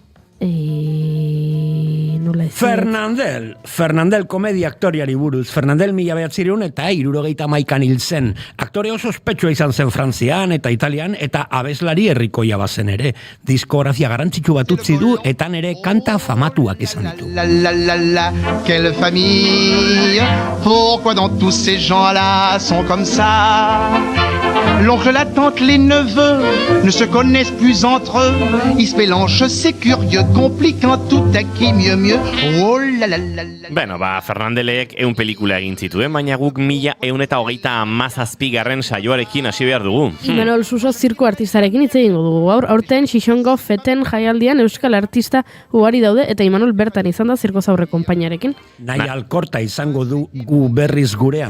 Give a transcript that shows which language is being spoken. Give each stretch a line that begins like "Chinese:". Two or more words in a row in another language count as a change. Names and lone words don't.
Basque: Nola ez? Fernandel komedia aktoriari buruz. Fernandel 1971 hil zen. Aktore oso ospetsua izan zen Frantzian eta Italian eta abeslari herrikoia bazen ere. Diskografia garrantzitsu bat utzi du eta nere kanta famatuak izan ditu.
French: Quelle famille, pourquoi dans tous ces gens-là sont comme ça? L'oncle, la tante, les neveux ne se connaissent plus entre eux. Ils se mélangent, c'est curieux, compliquant tout à qui mieux. Oh la la la la.
Basque: Beno, Fernandelek 100 pelikula egin zituen, baina guk 1127. saioarekin hasi behar dugu. Imanol Suso zirko artistarekin hitz egingo dugu. Aurten Xixongo Feten jaialdian euskal artista ugari daude eta Imanol bertan izan da zirko zaurre konpainarekin. Nahi alkorta izango dugu berriz gurean.